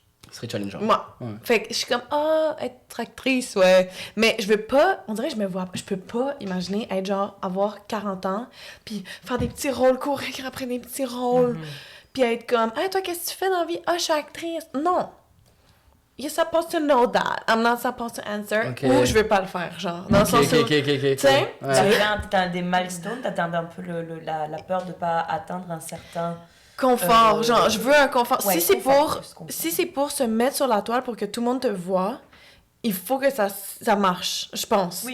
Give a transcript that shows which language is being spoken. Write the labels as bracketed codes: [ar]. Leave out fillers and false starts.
[fr] Ce serait challengeant. Moi. Ouais. Fait que je suis comme, être actrice, ouais. Mais je veux pas, on dirait que je peux pas imaginer être genre, avoir 40 ans, puis faire des petits rôles, courir après des petits rôles, puis être comme, toi, qu'est-ce que tu fais dans la vie? Je suis actrice. Non. [en] You're supposed to know that. I'm not supposed to answer. Okay. [fr] Ou je veux pas le faire, genre. Dans le sens où... Tu sais? T'as des milestones, t'as un peu la peur de pas atteindre un certain... confort, genre, je veux un confort. Ouais, si c'est pour se mettre sur la toile pour que tout le monde te voit, il faut que ça marche, je pense.